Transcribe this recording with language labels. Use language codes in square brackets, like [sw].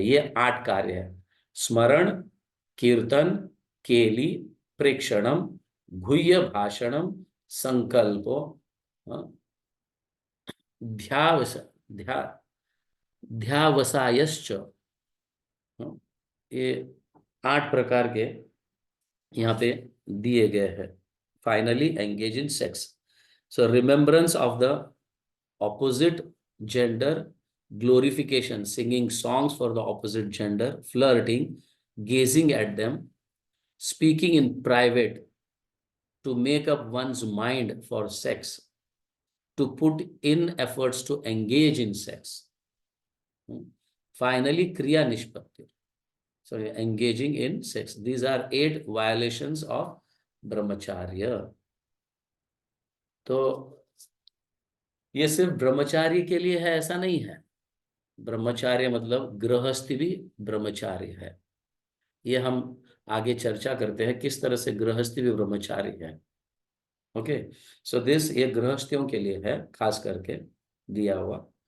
[hi] ये 8 कार्य है, स्मरण, कीर्तन, केली, प्रेक्षणम, गुह्य भाषणम, संकल्पो, ध्यावस ध्या ध्यावसायश्च, ये 8 प्रकार के यहाँ पे दिए गए हैं। [en] Finally engage in sex, so remembrance of the opposite gender, glorification, singing songs for the opposite gender, flirting, gazing at them, speaking in private to make up one's mind for sex, to put in efforts to engage in sex. Finally, kriya nishpatti, so engaging in sex. These are 8 violations of brahmacharya. [hi] तो ये सिर्फ ब्रह्मचारी के लिए है ऐसा नहीं है। ब्रह्मचार्य मतलब गृहस्थी भी ब्रह्मचार्य है। ये हम आगे चर्चा करते हैं किस तरह से गृहस्थी भी ब्रह्मचार्य है। [en] okay, so this [hi] ये गृहस्थियों के लिए है खास करके दिया हुआ।